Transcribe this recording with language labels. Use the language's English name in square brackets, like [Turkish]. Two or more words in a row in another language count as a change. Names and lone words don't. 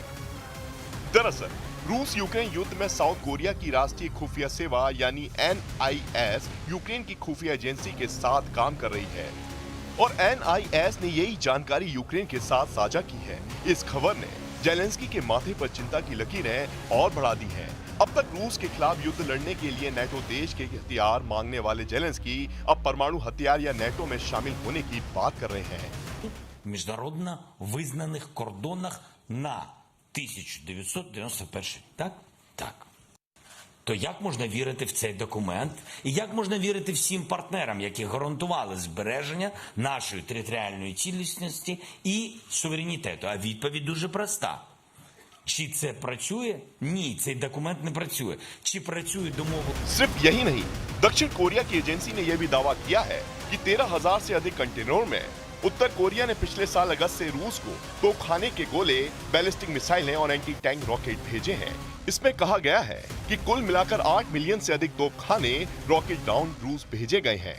[Hindi] दरअसल रूस यूक्रेन युद्ध में साउथ कोरिया की राष्ट्रीय खुफिया सेवा यानी NIS यूक्रेन की खुफिया एजेंसी के साथ काम कर रही है और NIS ने यही जानकारी यूक्रेन के साथ साझा की है। इस खबर ने जेलेंस्की के माथे पर चिंता की लकीरें और बढ़ा दी हैं। अब तक रूस के खिलाफ युद्ध लड़ने के लिए नेटो देश के हथियार मांगने वाले जेलेंस्की अब परमाणु हथियार या नेटो में शामिल होने की बात कर रहे हैं। [Ukrainian] Міжнародно визнаних кордонах на 1991. Так? Так. То як можна вірити в цей документ? І як можна вірити всім партнерам, які гарантували збереження нашої територіальної цілісності і суверенітету? А відповідь дуже проста. Чи це працює? Ні, цей документ не працює. Чи працює домовленість? [Hindi] सिर्फ यही नहीं, दक्षिण कोरिया की एजेंसी ने यह भी दावा किया है कि 13,000 से अधिक कंटेनरों में उत्तर कोरिया ने पिछले साल अगस्त से रूस को तोपखाने के गोले, बैलिस्टिक मिसाइलें और एंटी टैंक रॉकेट भेजे हैं। इसमें कहा गया है कि कुल मिलाकर 8 मिलियन से अधिक तोपखाने, रॉकेट डाउन रूस भेजे गए हैं।